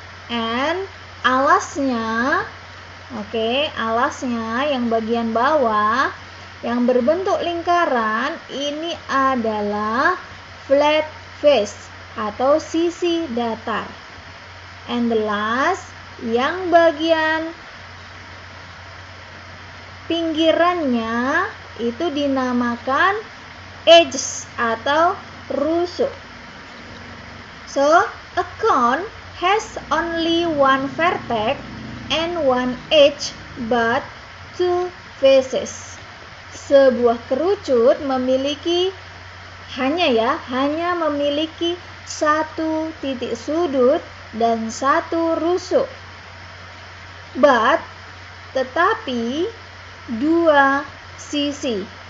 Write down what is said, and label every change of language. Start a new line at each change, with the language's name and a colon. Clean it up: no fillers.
Indonesian: And alasnya, alasnya yang bagian bawah yang berbentuk lingkaran ini adalah flat face atau sisi datar. And the last, yang bagian pinggirannya itu dinamakan edges atau rusuk.
English: So, a cone has only one vertex and one edge but two faces.
Indonesian: Sebuah kerucut memiliki hanya memiliki satu titik sudut dan satu rusuk. But tetapi dua sisi.